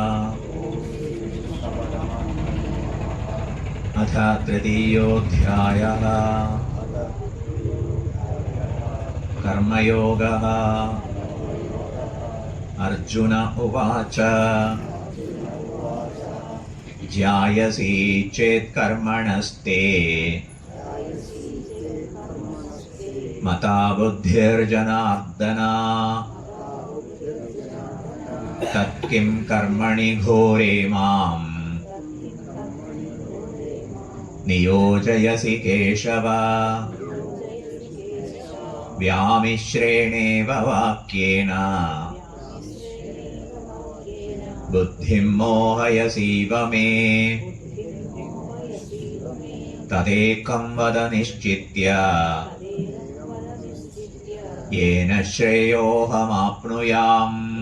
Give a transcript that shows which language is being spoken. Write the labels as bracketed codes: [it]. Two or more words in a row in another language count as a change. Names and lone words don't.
[sa] अथ तृतीयोऽध्यायः कर्मयोगः। अर्जुन उवाच ज्यायसि चेत् कर्मणस्ते മതാ ബുദ്ധിർജനാർദ്ദന തത്കിം കർമ്മണി ഘോരേ മാം നിയോജയസി കേശവ വ്യാമിശ്രേണേവ വാക്യേന ബുദ്ധിം മോഹയസീവ മേ തദേകം വദ നിശ്ചിത്യ യേന ശ്രേയോഹമാപ്നുയാം.